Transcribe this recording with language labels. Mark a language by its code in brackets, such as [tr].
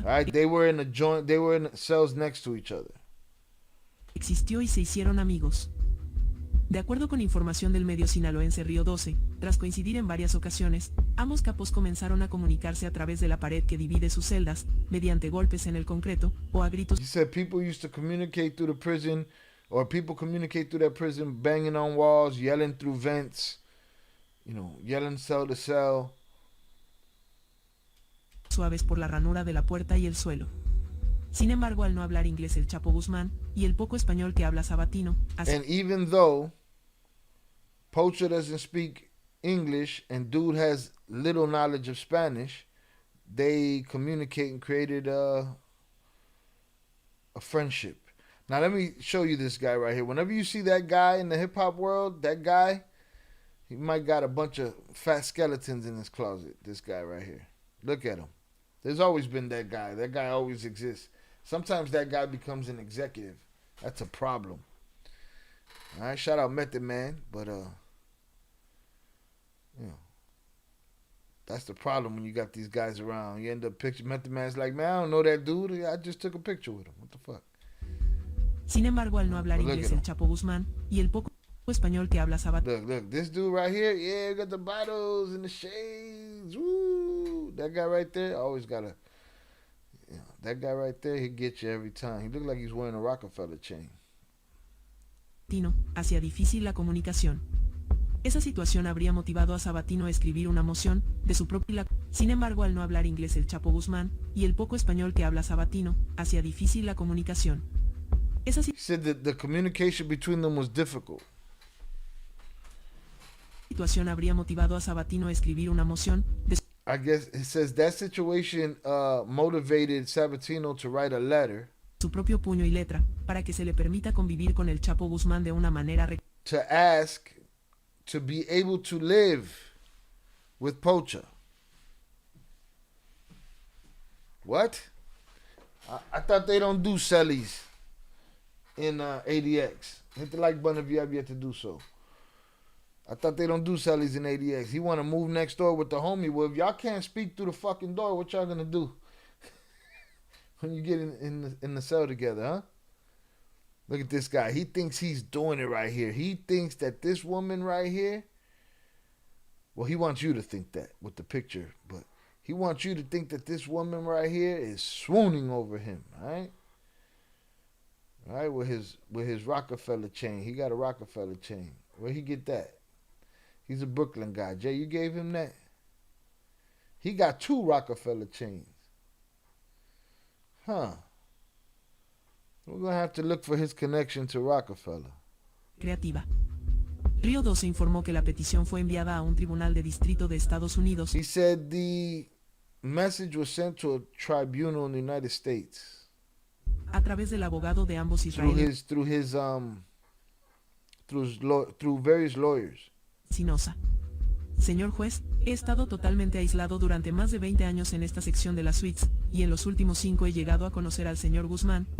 [en] All right, they were in cells next to each other. [es] existió y se hicieron amigos. De acuerdo con información del medio sinaloense Río 12, tras coincidir en varias ocasiones, ambos capos comenzaron a comunicarse a través de la pared que divide sus celdas, mediante golpes en el concreto, o a gritos. [en] He said people used to communicate through the prison, or people communicate through that prison, banging on walls, yelling through vents, yelling cell to cell. [es] Suaves por la ranura de la puerta y el suelo. Sin embargo, al no hablar inglés el Chapo Guzmán, y el poco español que habla Sabatino, [en] And even though Pocha doesn't speak English and dude has little knowledge of Spanish, they communicate and created a friendship. Now let me show you this guy right here. Whenever you see that guy in the hip hop world, that guy, he might got a bunch of fat skeletons in his closet. This guy right here. Look at him. There's always been that guy. That guy always exists. Sometimes that guy becomes an executive. That's a problem. All right, shout out Method Man, but that's the problem when you got these guys around. You end up picturing Method Man's like, man, I don't know that dude. I just took a picture with him. What the fuck? [es] Sin embargo, al no hablar inglés el Chapo Guzmán, y el poco español que habla Sabatino, [en] Look, this dude right here, yeah, got the bottles and the shades. Woo! That guy right there always got that guy right there, he gets you every time. He looked like he's wearing a Rockefeller chain. [es] hacía difícil la comunicación. Esa situación habría motivado a Sabatino a escribir una moción de su propia. Sin embargo, al no hablar inglés el Chapo Guzmán, y el poco español que habla Sabatino, hacía difícil la comunicación. Esa [en] He said that the communication between them was difficult. [es] situación habría motivado a Sabatino a escribir una moción de [en] I guess it says that situation motivated Sabatino to write a letter [es] su propio puño y letra, para que se le permita convivir con el Chapo Guzmán de una manera [en] to ask to be able to live with Pocha. What? I thought they don't do cellies in ADX. Hit the like button if you have yet to do so. I thought they don't do cellies in ADX. He want to move next door with the homie. Well, if y'all can't speak through the fucking door, what y'all gonna do when you get in the cell together, huh? Look at this guy. He thinks he's doing it right here. He thinks that this woman right here, well, he wants you to think that with the picture, but he wants you to think that this woman right here is swooning over him, all right? All right, with his Rockefeller chain. He got a Rockefeller chain. Where'd he get that? He's a Brooklyn guy. Jay, you gave him that? He got 2 Rockefeller chains. Huh. We're going to have to look for his connection to Rockefeller. [es] creativa. Río 12 informó que la petición fue enviada a un tribunal de distrito de Estados Unidos. [en] He said the message was sent to a tribunal in the United States [es] A través del abogado de ambos israelíes. [en] through his through various lawyers. Sinosa. [es] Señor juez, he estado totalmente aislado durante más de 20 años en esta sección de las suites, y en los últimos 5 he llegado a conocer al señor Guzmán.